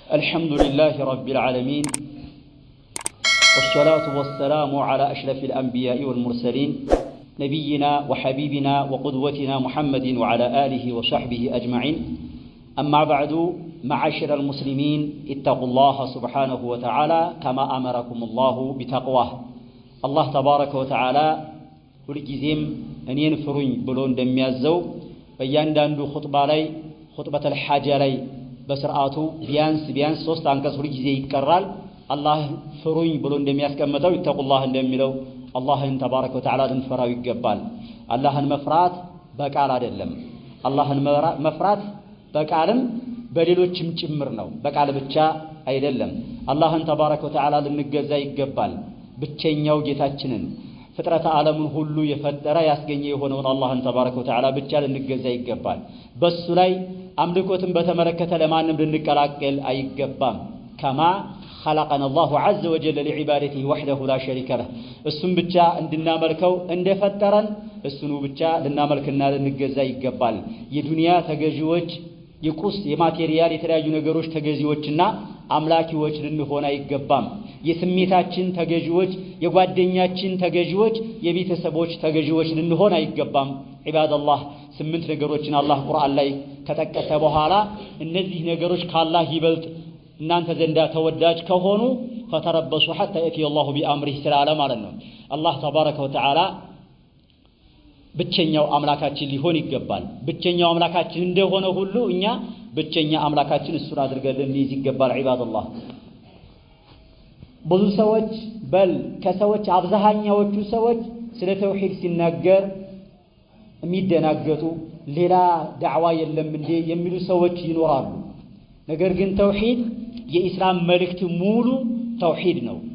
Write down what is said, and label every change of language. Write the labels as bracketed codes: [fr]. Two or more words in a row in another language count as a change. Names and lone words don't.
[ar] الحمد لله رب العالمين والصلاة والسلام على أشرف الأنبياء والمرسلين نبينا وحبيبنا وقدوتنا محمد وعلى آله وصحبه أجمعين أما بعد معاشر المسلمين اتقوا الله سبحانه وتعالى كما أمركم الله بتقواه الله تبارك وتعالى [am] ሁልጊዜም እኔን ፍሩኝ ብሎ እንደሚያዘው በእያንዳንዱ ኹጥባ الحاجة ላይ በስርዓቱ ቢያንስ 3 አንቀጽ ሁልጊዜ ይቀራል አላህ ፍሩኝ ብሎ እንደሚያስቀምጠው ይተቁላህ እንደሚለው አላህን [ar] تبارك وتعالى [am] ልንፈራው ይገባል አላህን መፍራት በቃል አይደለም አላህን መፍራት በቃልም በሌሎችም ጭምር ነው በቃል ብቻ አይደለም አላህን [ar] تبارك وتعالى [am] ልንገዛ ይገባል ብቸኛው ጌታችንን ፍጥረተ ዓለሙን ሁሉ የፈጠረ ያስገኘ የሆነውን አላህን [ar] تبارك وتعالى [am] ብቻ ልንገዛ ይገባል በሱ ላይ አምልኮትን በተመለከተ ለማንም ልንቀላቀል አይገባም ከማ [ar] خلقنا الله عز وجل لعبادته وحده لا شريك له [am] እሱን ብቻ እንድናመልከው እንደፈጠረን እሱኑ ብቻ ልናመልክና ልንገዛ ይገባል የዱንያ ተገዢዎች የቁስ የማቴሪያል የተለያዩ ነገሮች ተገዢዎችና አምላኪዎች ልንሆን አይገባም የስሜታችን ተገዢዎች የጓደኛችን ተገዢዎች የቤተሰቦች ተገዢዎች ልንሆን አይገባም ዒባደላህ 8 ነገሮችን አላህ ቁርአን ላይ ከጠቀሰ በኋላ እነዚህ ነገሮች ካላህ ይበልጥ እናንተ ዘንዳ ተወዳጅ ከሆኑ ፈተረበሱ [ar] حتى يأتي الله بأمره [am] ስላለ ማለት ነው አላህ [ar] تبارك وتعالى [am] ብቸኛው አምላካችን ሊሆን ይገባል ብቸኛው አምላካችን እንደሆነ ሁሉ እኛ ብቸኛ አምላካችን እሱን አድርገን ልንይዝ ይገባል ዒባደላህ ብዙ ሰዎች ከሰዎች አብዛኛዎቹ ሰዎች ስለ ተውሂድ ሲናገር የሚደናገጡ ሌላ ዳዕዋ የለም እንዴ የሚሉ ሰዎች ይኖራሉ ነገር ግን ተውሂድ የኢስላም መልእክት ሙሉ ተውሂድ ነው